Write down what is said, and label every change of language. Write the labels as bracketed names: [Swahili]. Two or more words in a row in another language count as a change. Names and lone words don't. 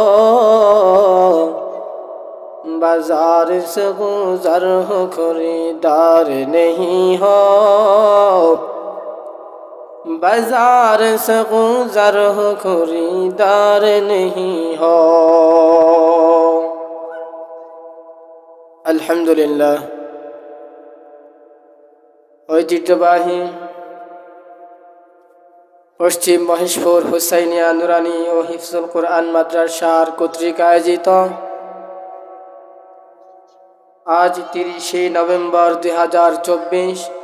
[Urdu] بازار سے گزر ہو خریدار نہیں ہو بازار سے گزر ہو خریدار نہیں ہو [Bangla] আলহামদুলিল্লাহ ঐতিহ্যবাহী পশ্চিম মহেশপুর হুসাইনিয়া নুরানি ও হিফজুল কোরআন মাদ্রাসার কর্তৃক আয়োজিত আজ 30 নভেম্বর 2024